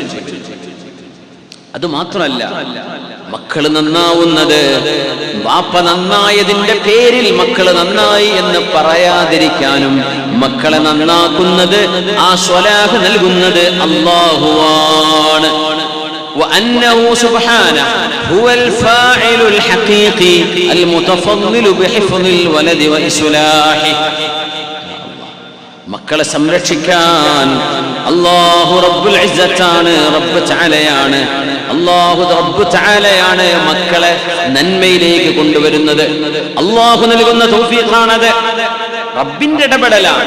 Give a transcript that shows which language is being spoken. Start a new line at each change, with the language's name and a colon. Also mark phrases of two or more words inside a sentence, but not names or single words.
Malayalam: അത് മാത്രമല്ല, മക്കള് നന്നാവുന്നത് വാപ്പ നന്നായതിന്റെ പേരിൽ മക്കള് നന്നായി എന്ന് പറയാതിരിക്കാനും മക്കളെ നന്നാക്കുന്നത് ആ സ്വലാഹ് നൽകുന്നത് അള്ളാഹുവാണ്.
Arabic: وأنه سبحانه هو الفاعل الحقيقي المتفضل بحفظ الولد وإصلاحه.
Malayalam: മക്കളെ സംരക്ഷിക്കാൻ അല്ലാഹു റബ്ബുൽ ഇസ്സത്താണ്, റബ്ബ് തആലയാണ്. അല്ലാഹു റബ്ബ് തആലയാണ് മക്കളെ നന്മയിലേക്ക് കൊണ്ടുവരുന്നത്. അല്ലാഹു നൽകുന്ന തൗഫീഖാണത്, റബ്ബിന്റെ ഇടപെടലാണ്.